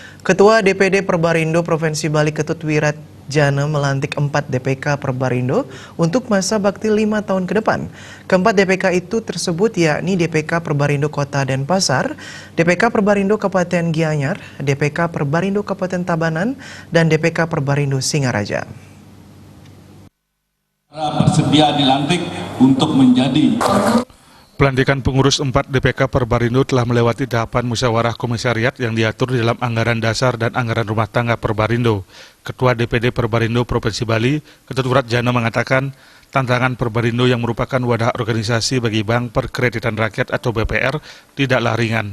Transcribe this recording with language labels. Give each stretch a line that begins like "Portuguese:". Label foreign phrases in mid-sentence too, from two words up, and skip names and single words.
Indonesian: Ketua DPD Perbarindo Provinsi Bali Ketut Wiratjana melantik 4 DPK Perbarindo untuk masa bakti 5 tahun ke depan. Keempat DPK itu tersebut yakni DPK Perbarindo Kota Denpasar, DPK Perbarindo Kabupaten Gianyar, DPK Perbarindo Kabupaten Tabanan, dan DPK Perbarindo Singaraja. Bersedia dilantik untuk menjadi. Pelantikan pengurus 4 DPK Perbarindo telah melewati tahapan musyawarah komisariat yang diatur di dalam anggaran dasar dan anggaran rumah tangga Perbarindo. Ketua DPD Perbarindo Provinsi Bali, Ketut Wiratjana mengatakan, tantangan Perbarindo yang merupakan wadah organisasi bagi Bank Perkreditan Rakyat atau BPR tidaklah ringan.